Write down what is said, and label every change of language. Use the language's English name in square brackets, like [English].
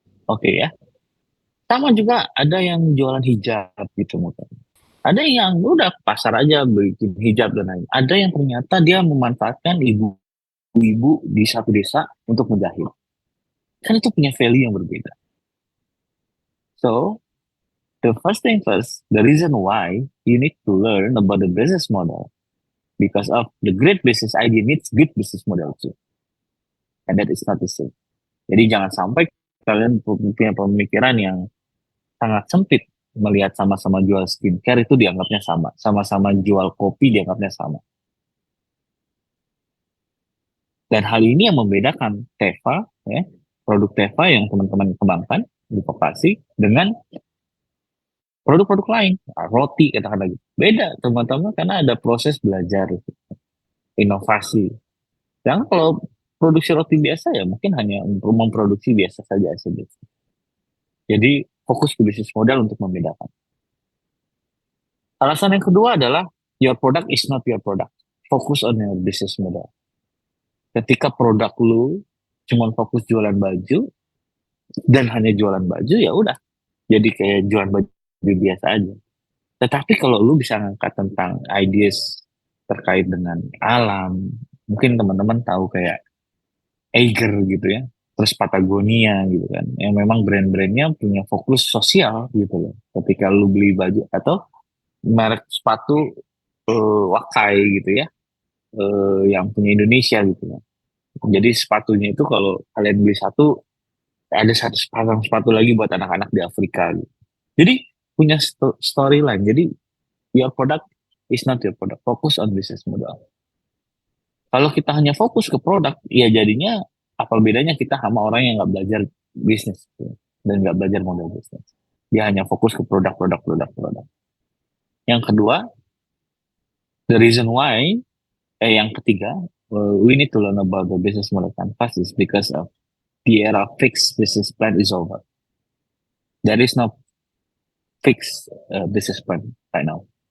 [Indonesian] Oke ya. Sama juga ada yang jualan hijab gitu mungkin. Ada yang udah pasar aja bikin hijab dan lain. Ada yang ternyata dia memanfaatkan ibu-ibu di satu desa untuk menjahit. Kan itu punya value yang berbeda. [English] So, the first thing first, the reason why you need to learn about the business model because of the great business idea needs good business model too. And that is not the same. [Indonesian] Jadi jangan sampai kalian punya pemikiran yang sangat sempit melihat sama-sama jual skincare itu dianggapnya sama. Sama-sama jual kopi dianggapnya sama. Dan hal ini yang membedakan Teva, ya, produk Teva yang teman-teman kembangkan di Vokasi dengan produk-produk lain, roti katakan lagi. Beda teman-teman karena ada proses belajar, inovasi. Dan kalau produksi roti biasa ya mungkin hanya untuk memproduksi biasa saja. Jadi fokus ke bisnis modal untuk membedakan. Alasan yang kedua adalah [English] your product is not your product. Fokus on your business model. [Indonesian] Ketika produk lu cuma fokus jualan baju dan hanya jualan baju ya udah jadi kayak jualan baju biasa aja. Tetapi kalau lu bisa ngangkat tentang ideas terkait dengan alam, mungkin teman-teman tahu kayak Eiger gitu ya, terus Patagonia gitu kan, yang memang brand-brandnya punya fokus sosial gitu loh. Ketika lu beli baju atau merek sepatu Wakai gitu ya, yang punya Indonesia gitu ya. Jadi sepatunya itu kalau kalian beli satu, ada satu sepasang sepatu lagi buat anak-anak di Afrika gitu. Jadi punya storyline. Jadi [English] your product is not your product. Fokus on business model. [Indonesian] Kalau kita hanya fokus ke produk, ya jadinya apa bedanya kita sama orang yang nggak belajar bisnis gitu, dan nggak belajar model bisnis. Dia hanya fokus ke produk. Yang kedua, [English] the reason why, [Indonesian] yang ketiga, [English] we need to learn about the business model canvas is because of the era fixed business plan is over. There is no fixed business plan right now.